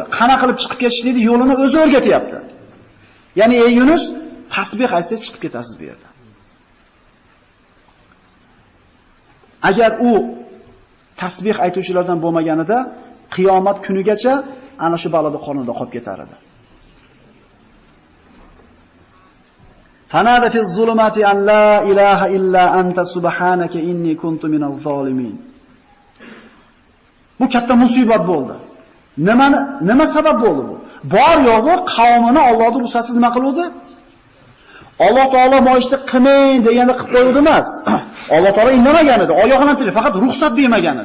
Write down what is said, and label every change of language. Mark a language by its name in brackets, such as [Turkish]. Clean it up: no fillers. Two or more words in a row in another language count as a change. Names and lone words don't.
[Uzbek] Qana qilib chiqib ketishlikni yo'lini o'zi o'rgatyapti. Ya'ni ey Yunus, tasbih aytsangiz chiqib ketasiz bu yerdan. Agar u tasbih aytuvchilardan bo'lmaganida qiyomat kunigacha ana shu baloda qornida qolib ketar edi. [Arabic] فنادى في الظلمات أن لا إله إلا أنت سبحانك إني كنت من الظالمين. [Uzbek] Bu katta musibat bo'ldi. Nima sabab bo'ldi bu? Bor yo'g'i qavmini Allohning ruxsatsiz nima qiluvdi? Alloh taolo moyishni qilmang deganda qilib qo'yuvdi emas. Alloh taolo indamagan edi, oyog'idan turib, faqat ruxsat bermagan edi.